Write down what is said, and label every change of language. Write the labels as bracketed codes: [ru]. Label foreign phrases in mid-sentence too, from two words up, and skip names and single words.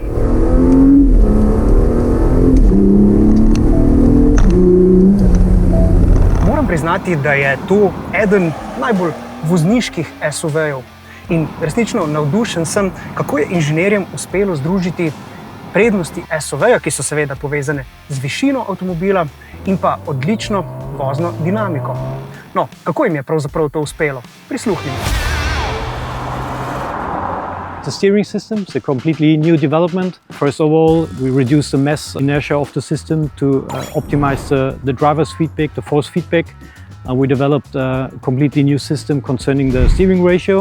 [sl] Moram priznati, da je to eden najbolj vozniških SUV-jev in resnično navdušen sem, kako je inženirjem uspelo združiti prednosti SUV-ja, ki so seveda povezane z višino avtomobila in pa odlično vozno dinamiko. No, kako jim je pravzaprav to uspelo? Prisluhnimo. [en] The steering system is a completely new development. First of all, we reduced the mass inertia of the system to optimize the driver's feedback, the force feedback. We developed a completely new system concerning the steering ratio.